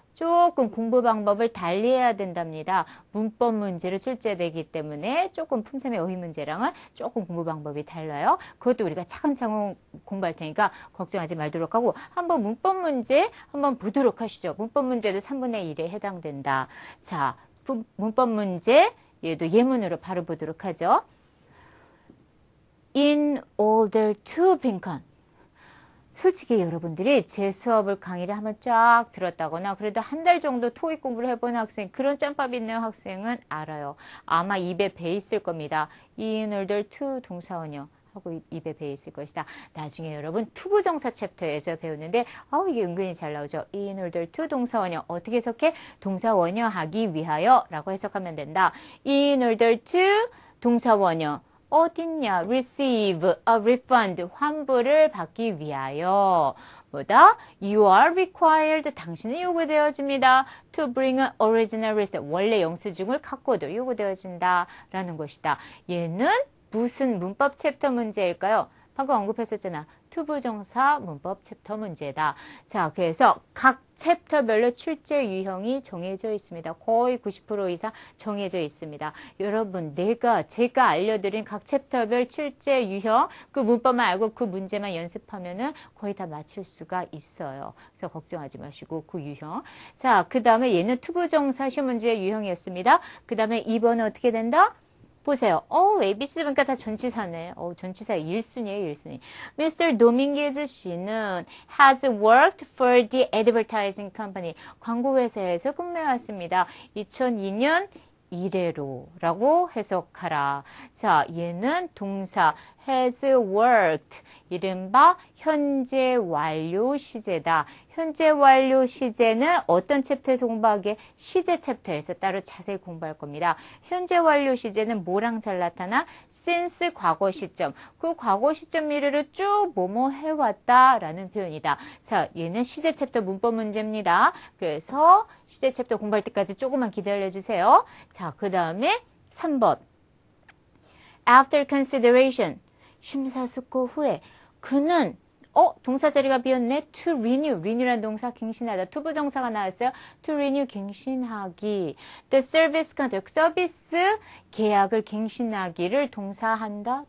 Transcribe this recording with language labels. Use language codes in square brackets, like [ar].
[ko] 조금 공부 방법을 달리해야 된답니다. 문법 문제로 출제되기 때문에 조금 품사 및 어휘 문제랑은 조금 공부 방법이 달라요. 그것도 우리가 차근차근 공부할 테니까 걱정하지 말도록 하고 한번 문법 문제 한번 보도록 하시죠. 문법 문제도 3분의 1에 해당된다. 자, 문법 문제 얘도 예문으로 바로 보도록 하죠. [en] In order to [ko] 빈칸. 솔직히 여러분들이 제 수업을 강의를 한번 쫙 들었다거나 그래도 한 달 정도 토익 공부를 해본 학생, 그런 짬밥 있는 학생은 알아요. 아마 입에 배 있을 겁니다. [en] In order to [ko] 동사원형 하고 입에 배 있을 것이다. 나중에 여러분 투부정사 챕터에서 배우는데 이게 은근히 잘 나오죠. [en] In order to [ko] 동사원형 어떻게 해석해? 동사원형하기 위하여 라고 해석하면 된다. [en] In order to [ko] 동사원형 어딨냐? [en] receive a refund, [ko] 환불을 받기 위하여. [en] 뭐다? You are required, [ko] 당신은 요구되어집니다. [en] To bring an original receipt, [ko] 원래 영수증을 갖고도 요구되어진다. 라는 것이다. 얘는 무슨 문법 챕터 문제일까요? 방금 언급했었잖아. 투부정사 문법 챕터 문제다. 자, 그래서 각 챕터별로 출제 유형이 정해져 있습니다. 거의 90% 이상 정해져 있습니다. 여러분, 제가 알려드린 각 챕터별 출제 유형, 그 문법만 알고 그 문제만 연습하면은 거의 다 맞출 수가 있어요. 그래서 걱정하지 마시고 그 유형. 자, 그 다음에 얘는 투부정사 시험 문제의 유형이었습니다. 그 다음에 2번은 어떻게 된다? 보세요. ABC 보니까 다 전치사네. 전치사 1순위에요, 1순위. Mr. [en] Dominguez 씨는 has worked for the advertising company. [ko] 광고회사에서 근무해왔습니다. 2002년 이래로라고 해석하라. 자, 얘는 동사 has worked, 이른바 현재 완료 시제다. 현재 완료 시제는 어떤 챕터에서 공부하게? 시제 챕터에서 따로 자세히 공부할 겁니다. 현재 완료 시제는 뭐랑 잘 나타나? since 과거 시점. 그 과거 시점 미래를 쭉 뭐뭐 해왔다라는 표현이다. 자, 얘는 시제 챕터 문법 문제입니다. 그래서 시제 챕터 공부할 때까지 조금만 기다려주세요. 자, 그 다음에 3번. [en] After consideration. [ko] 심사숙고 후에 그는 동사 자리가 비었네. [en] to renew. [ko] renew란 동사 갱신하다. 투부정사가 나왔어요. [en] to renew [ko] 갱신하기. [en] the service contract. [ko] 서비스 계약을 갱신하기를 동사한다.